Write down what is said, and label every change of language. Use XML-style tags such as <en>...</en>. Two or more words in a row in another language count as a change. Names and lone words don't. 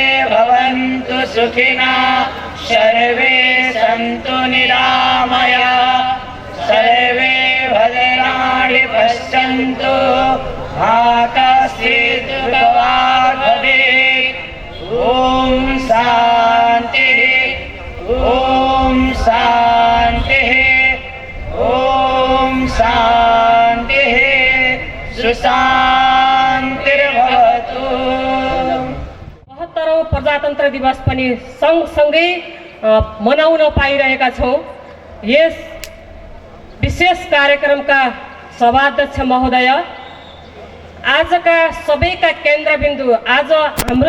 <sa>भवन्तु सुखिनः सर्वे सन्तु निरामया सर्वे भद्राणि पश्यन्तु मा कश्चित् दुःखभाग् भवेत् ॐ शान्तिः ॐ शान्तिः ॐ शान्तिः सुशान्तिर्भवतु।</sa> <ne>72औं प्रजातन्त्र दिवस पनि सँगसँगै मनाउन पाइरहेका छौँ। यस विशेष कार्यक्रमका सभाध्यक्ष महोदय, आजका सबैका केन्द्रबिन्दु आज हाम्रो</ne>